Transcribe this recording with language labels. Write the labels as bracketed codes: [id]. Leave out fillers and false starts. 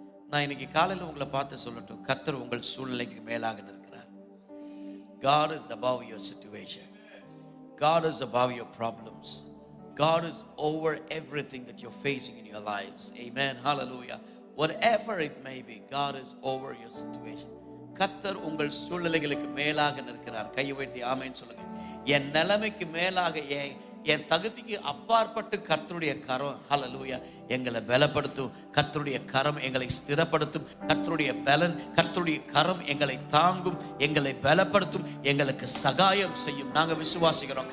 [ta] நான் இன்னைக்கு காலையில் உங்களை பார்த்து சொல்லட்டும், கர்த்தர் உங்கள் சூழ்நிலைக்கு மேலாக நிற்கிறார். [en] God is above your situation. God is above your problems. God is over everything that you're facing in your lives. Amen. Hallelujah. Whatever it may be, God is over your situation. [ta] கர்த்தர் உங்கள் சூழ்நிலைகளுக்கு மேலாக நிற்கிறார். கையை வைத்து ஆமென் சொல்லுங்க. என் நிலைமைக்கு மேலாக, என் தகுதிக்கு அப்பாற்பட்டு கர்த்தருடைய கரம் ஹல்லேலூயா எங்களை பலப்படுத்தும். கர்த்தருடைய கரம் எங்களை ஸ்திரப்படுத்தும். கர்த்தருடைய பலன், கர்த்தருடைய கரம் எங்களை தாங்கும், எங்களை பலப்படுத்தும், எங்களுக்கு சகாயம் செய்யும். நாங்க விசுவாசிக்கிறோம்.